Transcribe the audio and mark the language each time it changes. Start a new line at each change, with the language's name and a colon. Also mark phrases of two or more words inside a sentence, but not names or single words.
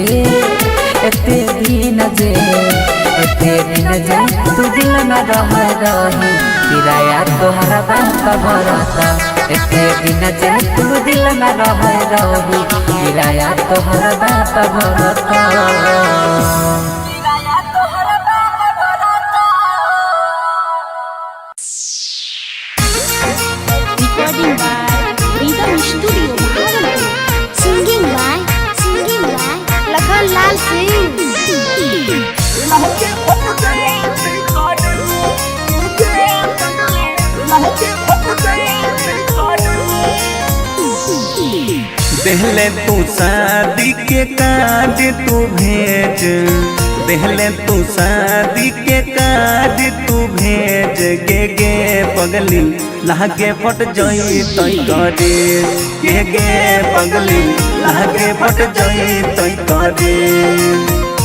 Bhojpuri: जे तू दिल में रह किराया तोहरा बाप भरत एते दिन जे तू दिल में रह किराया तोहरा बाप भरत
English: Recording by Rhythm Studio Bhagalpur. Singing by Lakhan Lal Singh.
Bhojpuri: देहले तू शादी के कार्ड तू भेज देहले तू शादी के कार्ड तू भेज गे पगली लागे फट जई तई करे गे पगली लागे फट जई तई करे